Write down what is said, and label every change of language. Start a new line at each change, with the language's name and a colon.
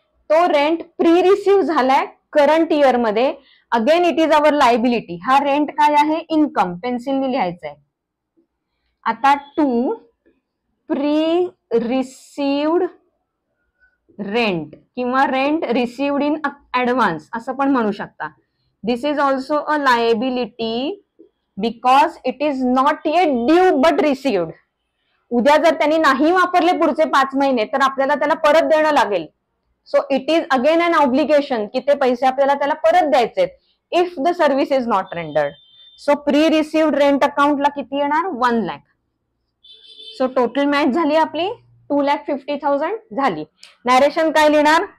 Marathi: तो rent pre receive झालाय current year मध्ये,
English: Again it is our liability.
Marathi: हा रेंट काय आहे? इन्कम. पेन्सिलने लिहायचंय. आता टू प्री रिसिव्ड रेंट किंवा रेंट रिसिव्ड इन ऍडव्हान्स असं पण म्हणू शकता.
English: This is also a liability because it is not yet due but received.
Marathi: उद्या जर त्यांनी नाही वापरले पुढचे 5 महिने तर आपल्याला त्याला परत देणं लागेल.
English: so it is again an obligation
Marathi: की ते पैसे आपल्याला त्याला परत द्यायचे
English: If the service is not rendered.
Marathi: So pre received rent अकाउंटला किती येणार? 1 लाख. सो टोटल मॅच झाली आपली 2,50,000 झाली. नॅरेशन काय लिहिणार?